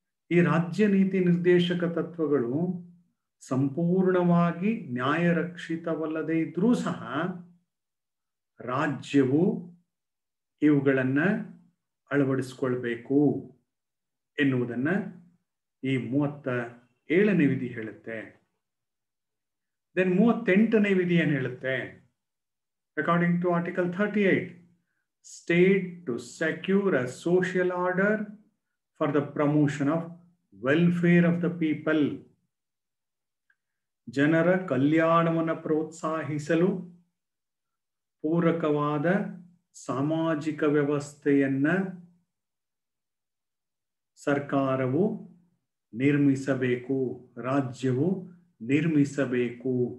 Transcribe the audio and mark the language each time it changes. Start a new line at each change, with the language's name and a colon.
Kannada: ಈ ರಾಜ್ಯ ನೀತಿ ನಿರ್ದೇಶಕ ತತ್ವಗಳು ಸಂಪೂರ್ಣವಾಗಿ ನ್ಯಾಯರಕ್ಷಿತವಲ್ಲದೆ ಇದ್ರೂ ಸಹ ರಾಜ್ಯವು ಇವುಗಳನ್ನ ಅಳವಡಿಸಿಕೊಳ್ಬೇಕು ಎನ್ನುವುದನ್ನ ಈ 37ನೇ ವಿಧಿ ಹೇಳುತ್ತೆ. ದೆನ್ 38ನೇ ವಿಧಿ ಏನ್ ಹೇಳುತ್ತೆ?
English: According to Article 38, state to secure a social order for the promotion of welfare of the people.
Kannada: ಜನರ ಕಲ್ಯಾಣವನ್ನು ಪ್ರೋತ್ಸಾಹಿಸಲು ಪೂರಕವಾದ ಸಾಮಾಜಿಕ ವ್ಯವಸ್ಥೆಯನ್ನ ಸರ್ಕಾರವು ನಿರ್ಮಿಸಬೇಕು, ರಾಜ್ಯವು ನಿರ್ಮಿಸಬೇಕು.